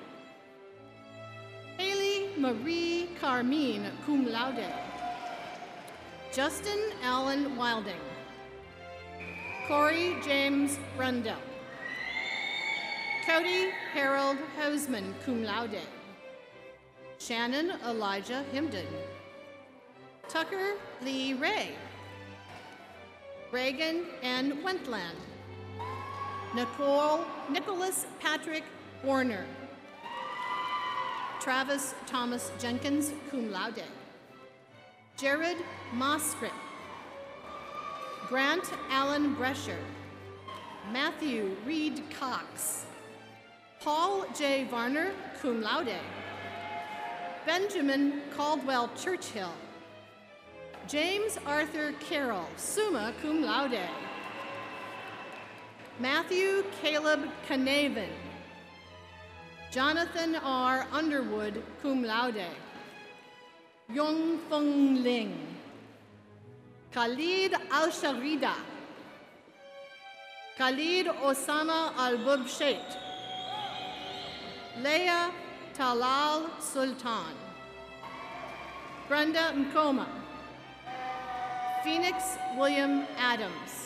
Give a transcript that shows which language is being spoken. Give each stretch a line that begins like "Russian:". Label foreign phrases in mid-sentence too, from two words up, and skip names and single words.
English: Haley Marie Carmine,
Latin: cum laude.
English: Justin Allen Wilding. Corey James Brundle. Cody Harold Hoseman,
Latin: cum laude.
English: Shannon Elijah Himden. Tucker Lee Ray. Reagan N. Wentland. Nicholas Patrick Warner. Travis Thomas Jenkins,
Latin: cum laude.
English: Jared Moskrit. Grant Allen Brescher. Matthew Reed Cox. Paul J. Varner,
Latin: cum laude.
English: Benjamin Caldwell Churchill. James Arthur Carroll,
Latin: summa cum laude.
English: Matthew Caleb Canavan. Jonathan R. Underwood,
Latin: cum laude.
English: Yong Feng Ling. Khalid Al-Sharida. Khalid Osama Al-Bubsheit. Leah Talal Sultan. Brenda Mkoma. Phoenix William Adams.